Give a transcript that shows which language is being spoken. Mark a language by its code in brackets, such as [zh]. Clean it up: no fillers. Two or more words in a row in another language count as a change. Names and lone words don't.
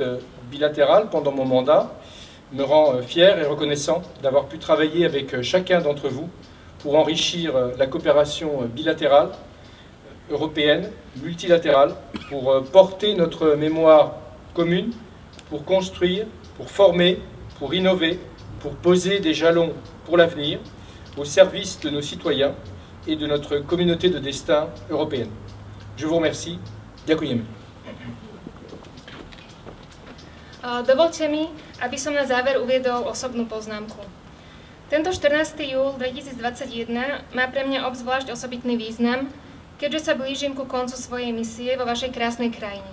[fr] bilatérales pendant mon mandat, me rend fier et reconnaissant d'avoir pu travailler avec chacun d'entre vous pour enrichir la coopération bilatérale, européenne, multilatérale, pour porter notre mémoire commune, pour construire, pour former, pour innover, pour poser des jalons pour l'avenir, au service de nos citoyens et de notre communauté de destin européenne. Je vous remercie. [sk] Ďakujem. Dovolte mi, aby som na záver uviedol osobnú poznámku. Tento 14. júl 2021 má pre mňa obzvlášť osobitný význam, keďže sa blížim ku koncu svojej misie vo vašej krásnej krajine.